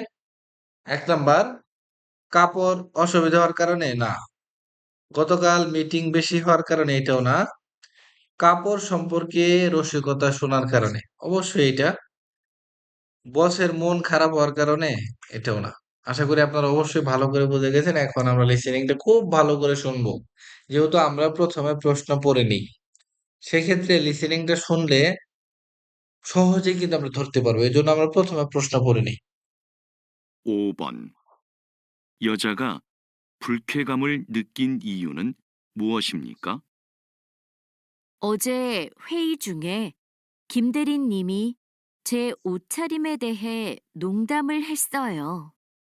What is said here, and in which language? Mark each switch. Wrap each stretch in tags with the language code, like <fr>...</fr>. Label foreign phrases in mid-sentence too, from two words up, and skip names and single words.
<bn>1 নাম্বার, কাপড় অসুবিধা হওয়ার কারণে না, গতকাল মিটিং বেশি হওয়ার কারণে এটাও না, কাপড় সম্পর্কে রসিকতা শোনার কারণে অবশ্যই এটা, বসের মন খারাপ হওয়ার কারণে এটাও না। আশা করি আপনারা অবশ্যই ভালো করে বুঝে গেছেন। এখন আমরা লিসেনিংটা খুব ভালো করে শুনবো, যেহেতু আমরা প্রথমে প্রশ্ন পড়ে নিই। সেক্ষেত্রে লিসেনিংটা শুনলে সহজেই কিন্তু আমরা ধরতে পারবো, এই জন্য আমরা প্রথমে প্রশ্ন পড়ে নিই।</bn> <ko>5번. 여자가 불쾌감을 느낀 이유는 무엇입니까? 어제 회의 중에 김 대리님이 제 옷차림에 대해 농담을 했어요.</ko>